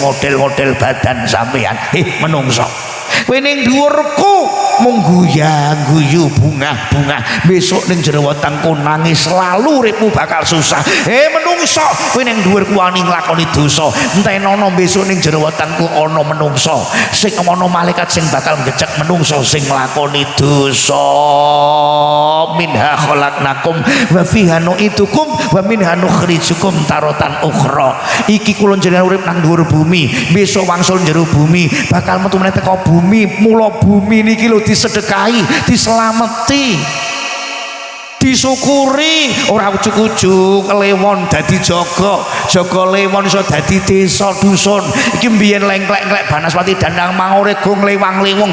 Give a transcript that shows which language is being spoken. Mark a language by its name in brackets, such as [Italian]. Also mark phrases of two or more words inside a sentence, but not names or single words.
[Javanese] model-model badan sampean he menungso kowe ning dhuwurku mung guyu bunga besok ning jero wetengku nangis selalu uripmu bakal susah he menungso kowe ning dhuwurku wani nglakoni dosa entenono besok ning jero wetengku ana menungso sing ana malaikat sing bakal ngecek menungso sing nglakoni dosa [Arabic] منها خلقناكم وفيها نعيدكم ومنها نخرجكم تارة أخرى [Javanese] iki kula jenengan urip nang dhuwur bumi besok wangsul jero bumi bakal metu meneh teko bumi mula bumi niki lho disedekahi diselameti disyukuri ora ujug-ujug lewon dadi jaga lewon iso dadi desa dusun iki mbiyen lengklek Banaspati Dandang Mangore gong lewang-lewong